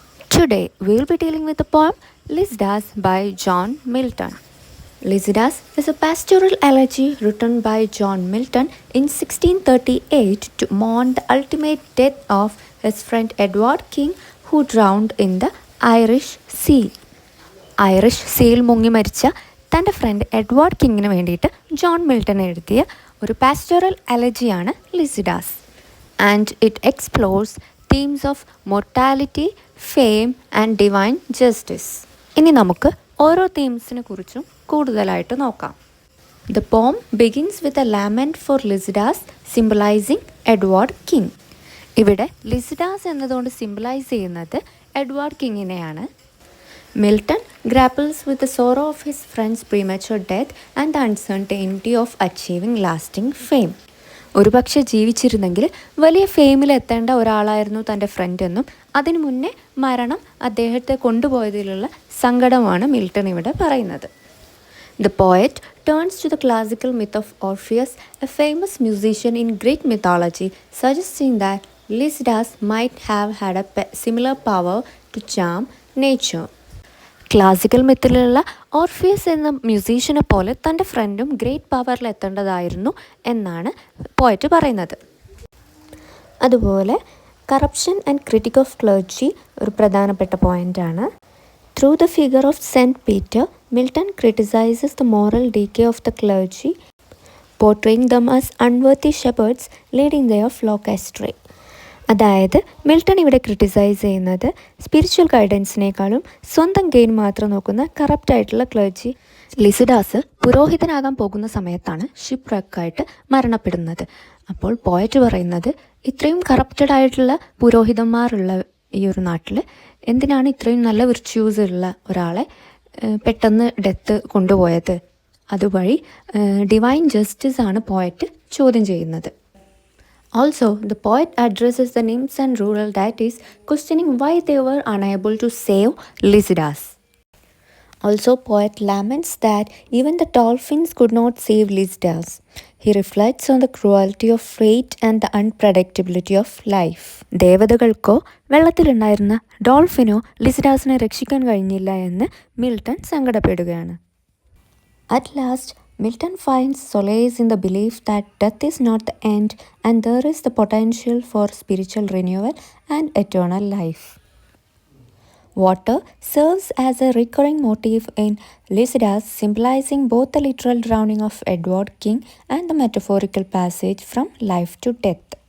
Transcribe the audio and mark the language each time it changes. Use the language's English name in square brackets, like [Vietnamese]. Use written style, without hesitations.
[English] Today we will be dealing with the poem Lycidas by John Milton. Lycidas is a pastoral elegy written by John Milton in 1638 to mourn the ultimate death of his friend Edward King, who drowned in the Irish Sea. [Malayalam] Irish സീയിൽ മുങ്ങി മരിച്ച തൻ്റെ front Edward കിങ്ങിന് വേണ്ടിയിട്ട് John Milton എഴുതിയ ഒരു pastoral എലജിയാണ് ലിസിഡാസ്. [English] And it explores themes of mortality, fame and divine justice. [Malayalam] ഇനി നമുക്ക് ഓരോ തീംസിനെ കുറിച്ചും കൂടുതലായിട്ട് നോക്കാം. [English] The poem begins with a lament for Lycidas, symbolizing Edward King. [Malayalam] ഇവിടെ ലിസിഡാസ് എന്നതുകൊണ്ട് സിംബലൈസ് ചെയ്യുന്നത് Edward കിങ്ങിനെയാണ്. [English] Milton grapples with the sorrow of his friend's premature death and the uncertainty of achieving lasting fame. [Malayalam] ഒരുപക്ഷെ ജീവിച്ചിരുന്നെങ്കിൽ വലിയ ഫെയിമിലെത്തേണ്ട ഒരാളായിരുന്നു തൻ്റെ ഫ്രണ്ട് എന്നും അതിനു മുന്നേ മരണം അദ്ദേഹത്തെ കൊണ്ടുപോയതിലുള്ള സങ്കടമാണ് മിൽട്ടൺ ഇവിടെ പറയുന്നത്. [English] The poet turns to the classical myth of Orpheus, a famous musician in Greek mythology, suggesting that Lycidas might have had a similar power to charm nature. [Malayalam] Classical മിത്തിലുള്ള Orpheus എന്ന മ്യൂസീഷ്യനെ പോലെ തൻ്റെ ഫ്രണ്ടും ഗ്രേറ്റ് പവറിലെത്തേണ്ടതായിരുന്നു എന്നാണ് poet പറയുന്നത്. അതുപോലെ [English] corruption and critic of clergy [Malayalam] ഒരു പ്രധാനപ്പെട്ട പോയിൻ്റാണ്. [English] Through the figure of Saint Peter, Milton criticises the moral decay of the clergy, portraying them as unworthy shepherds leading their flock astray. [Malayalam] അതായത് മിൽട്ടൺ ഇവിടെ ക്രിട്ടിസൈസ് ചെയ്യുന്നത് spiritual ഗൈഡൻസിനേക്കാളും സ്വന്തം gain മാത്രം നോക്കുന്ന കറപ്റ്റായിട്ടുള്ള clergy. ലിസിഡാസ് പുരോഹിതനാകാൻ പോകുന്ന സമയത്താണ് ഷിപ്പ് റക്കായിട്ട് മരണപ്പെടുന്നത്. അപ്പോൾ പോയറ്റ് പറയുന്നത് ഇത്രയും കറപ്റ്റഡ് ആയിട്ടുള്ള പുരോഹിതന്മാരുള്ള ഈ ഒരു നാട്ടിൽ എന്തിനാണ് ഇത്രയും നല്ല വിർച്യൂസ് ഉള്ള ഒരാളെ പെട്ടെന്ന് ഡെത്ത് കൊണ്ടുപോയത്? അതുവഴി ഡിവൈൻ ജസ്റ്റിസ് ആണ് പോയറ്റ് ചോദ്യം ചെയ്യുന്നത്. [English] Also, the poet addresses the nymphs and rural deities, questioning why they were unable to save Lycidas. Also, poet laments that even the dolphins could not save Lycidas. He reflects on the cruelty of fate and the unpredictability of life. [Malayalam] ദേവതകൾക്കോ വെള്ളത്തിലുണ്ടായിരുന്ന ഡോൾഫിനോ ലിസിഡാസിനെ രക്ഷിക്കാൻ കഴിഞ്ഞില്ല എന്ന് Milton സങ്കടപ്പെടുകയാണ്. [English] At last, Milton finds solace in the belief that death is not the end and there is the potential for spiritual renewal and eternal life. Water serves as a recurring motif in Lycidas, symbolizing both the literal drowning of Edward King and the metaphorical passage from life to death.